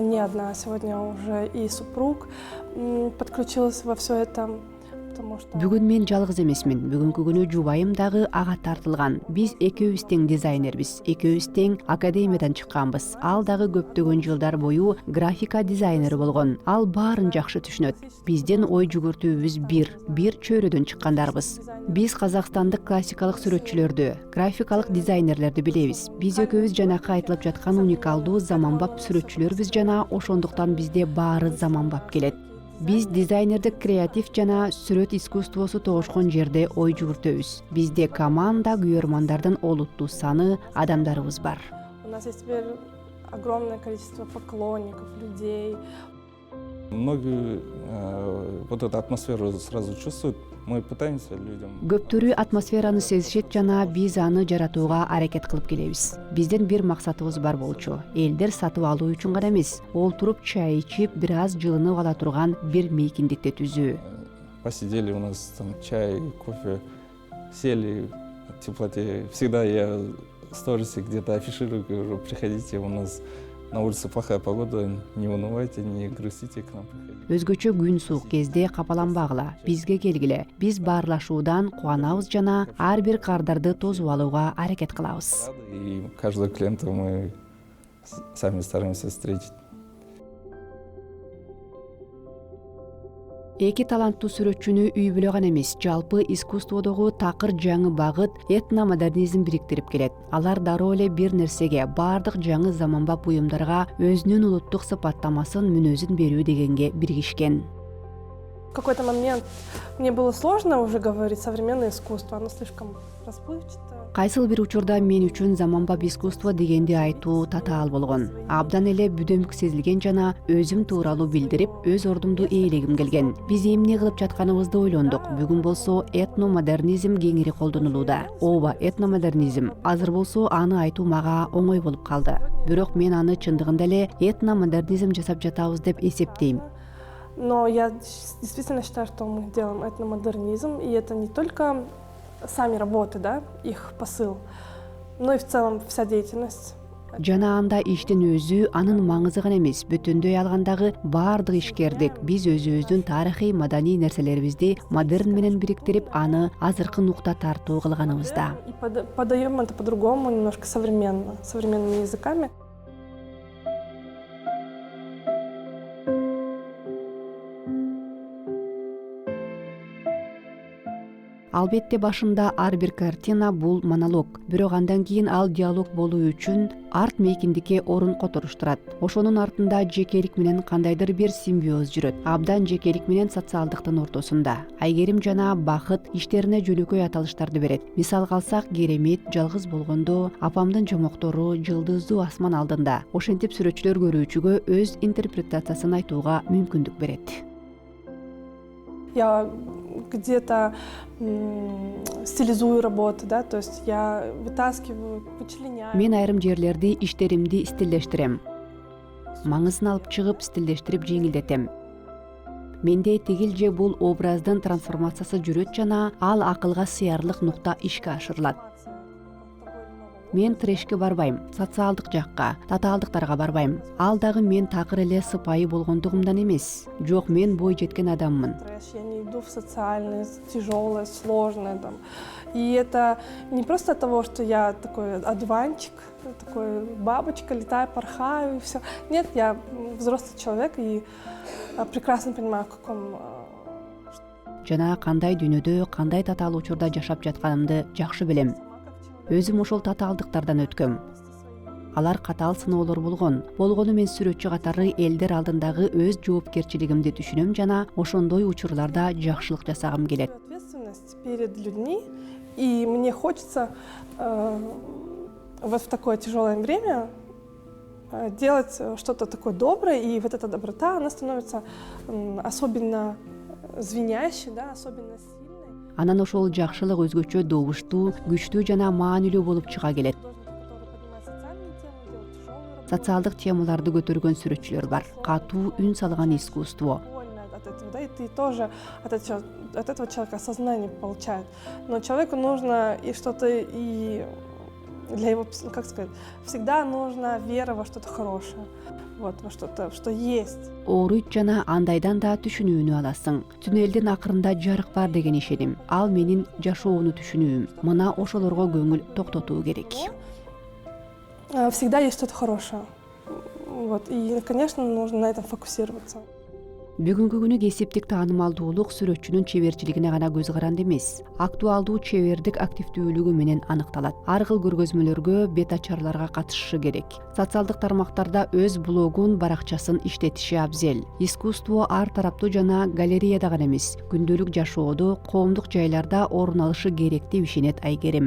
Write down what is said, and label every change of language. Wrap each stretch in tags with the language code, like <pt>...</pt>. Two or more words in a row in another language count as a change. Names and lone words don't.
<ru>не одна, сегодня уже и супруг подключился во все это, потому что...</ru> <ky>Бүгүн мен жалгыз эмесмин. Бүгүнкү күнү жубайым дагы ага тартылган. Биз экөөбүз тең дизайнербиз. Экөөбүз тең академиядан чыкканбыз. Ал дагы көптөгөн жылдар бою графика дизайнери болгон. Ал баарын жакшы түшүнөт. Биздин ой жүгүртүүбүз бир чөйрөдөн чыккандарбыз. Биз казакстандык классикалык сүрөтчүлөрдү, графикалык дизайнерлерди билебиз. Биз экөөбүз жанакы айтылып жаткан уникалдуу заманбап сүрөтчүлөрбүз жана ошондуктан бизде баары заманбап келет. Биз дизайнердик креатив жана сүрөт искусствосу тогушкон жерде ой жүгүртөбүз. Бизде команда күйөрмандардын олуттуу саны адамдарыбыз бар.</ky> <ru>У нас есть теперь огромное количество поклонников, людей. Многие вот эту атмосферу сразу чувствуют. Мы пытаемся людям.</ru> <ky>Көптөрү атмосфераны сезишет жана биз аны жаратууга аракет кылып келебиз. Биздин бир максатыбыз бар болчу. Элдер сатып алуу үчүн гана эмес, олтуруп чай ичип, бир аз жылынып ала турган бир мейкиндикти түзүү.</ky> <ru>Посидели у нас там чай, кофе, сели в теплоте. Всегда я в сторисе где-то афиширую, говорю, приходите, у нас на улице плохая погода, не унывайте, не грустите, к нам приходите.</ru> <ky>Өзгөчө күн суук кезде капаланбагыла, бизге келгиле. Биз баарлашуудан кубанабыз жана ар бир кардарды тосуп алууга аракет кылабыз.</ky> <ru>И каждого клиента мы сами стараемся встретить.</ru> <ky>Эки таланттуу сүрөтчүнү үй бүлө гана эмес, жалпы искусстводогу такыр жаңы багыт этномодернизм бириктирип келет. Алар дароо эле бир нерсеге, баардык жаңы заманбап буюмдарга өзүнүн улуттук сыпаттамасын, мүнөзүн берүү дегенге биригишкен. В какой-то момент мне было сложно уже говорить современное искусство, оно слишком расплывчатое. Кайсыл бир учурда мен үчүн заманбап искусство дегенди айтуу татаал болгон. Абдан эле бүдөмүк сезилген жана өзүм тууралуу билдирип, өз ордумду ээлегим келген. Биз эмне кылып жатканыбызды ойлондук. Бүгүн болсо этномодернизм кеңири колдонулууда. Ооба, этномодернизм. Азыр болсо аны айтуу мага оңой болуп калды. Бирок мен аны чындыгында эле этномодернизм жасап жатабыз деп эсептейм.</ky> <ru>Но я действительно считаю, что мы делаем этномодернизм, и это не только сами работы, да, их посыл, но и в целом вся деятельность.</ru> <ky>Жана анда иштин өзү анын маңызы гана эмес, бүтүндөй алгандагы баардык ишкердик. Биз өзүбүздүн тарыхый, маданий нерселерибизди модерн менен бириктирип, аны азыркы нукта тартуу кылганыбызда.</ky> <ru>И подаем это по-другому, немножко современными языками.</ru> <ky>Албетте башында ар бир картина бул монолог. Бирок андан кийин ал диалог болуу үчүн арт мейкиндикке орун которуштурат. Ошонун артында жекелик менен кандайдыр бир симбиоз жүрөт. Абдан жекелик менен социалдыктын ортосунда. Айгерим жана Бакыт иштерине жөнөкөй аталыштарды берет. Мисалга алсак, Керемет, Жалгыз болгондо, Апамдын жомоктору, Жылдыздуу асман алдында. Ошентип сүрөтчүлөр көрүүчүгө өз интерпретациясын айтууга мүмкүндүк берет.</ky> <ru>Я где-то стилизую работу, да, то есть я вытаскиваю, вычленяю.</ru> <ky>Мен айрым жерлерди иштеримди стилдештирем. Маңызын алып чыгып стилдештирип жеңилдетем. Менде тигил же бул образдын трансформациясы жүрөт жана ал акылга сыярлык нукта ишке ашырылат. Мен трешке барбайм, социалдык жакка, татаалдыктарга барбайм. Ал дагы мен такыр эле сыпайы болгондугумдан эмес. Жок, мен бой жеткен адаммын.</ky> <ru>Я не иду в социальное, тяжелое, сложное там. И это не просто от того, что я такой одуванчик, такой бабочка, летаю, порхаю и все. Нет, я взрослый человек и прекрасно понимаю, в каком...</ru> <ky>Жана кандай дүйнөдө, кандай татаал учурда жашап жатканымды жакшы билем. Өзүм ошол татаалдыктардан өткөм. Алар катаал сыноолор болгону мен сүрөтчү катары элдер алдындагы өз жоопкерчилигимди түшүнөм жана ошондой учурларда жакшылык жасагым келет.</ky> <ru>Ответственность перед людьми, и мне хочется вот в такое тяжелое время делать что-то такое доброе, и вот эта доброта, она становится особенно звенящей, да, особенно сильной.</ru> <ky>Анан ошол жакшылык өзгөчө добуштуу, күчтүү жана маанилүү болуп чыга келет. Социалдык темаларды көтөргөн сүрөтчүлөр бар. Катуу үн салган искусство.</ky> <ru>Да, и ты тоже от этого человека осознание получает. Но человеку нужно и что-то, и для его, как сказать, всегда нужна вера во что-то хорошее, вот, во что-то, что есть.</ru> <ky>Ооруйт жана андайдан да түшүнүүнү аласың. Түнөлдүн акырында жарык бар деген ишеним. Ал менин жашоону түшүнүүм. Мына ошолорго көңүл токтотуу керек.</ky> <ru>Всегда есть что-то хорошее. Вот, и, конечно, нужно на этом фокусироваться.</ru> <ky>Бүгүнкү күнү кесиптик таанымалдуулук сүрөтчүнүн чеберчилигине гана көз каранды эмес. Актуалдуу чебердик активдүүлүгү менен аныкталат. Ар кыл көргөзмөлөргө, бет ачарларга катышышы керек. Социалдык тармактарда өз блогун, баракчасын иштетиши абзел. Искусство ар тараптуу жана галереяда гана эмес, күндөлүк жашоодо, коомдук жайларда орун алышы керек деп ишенет Айгерим.</ky>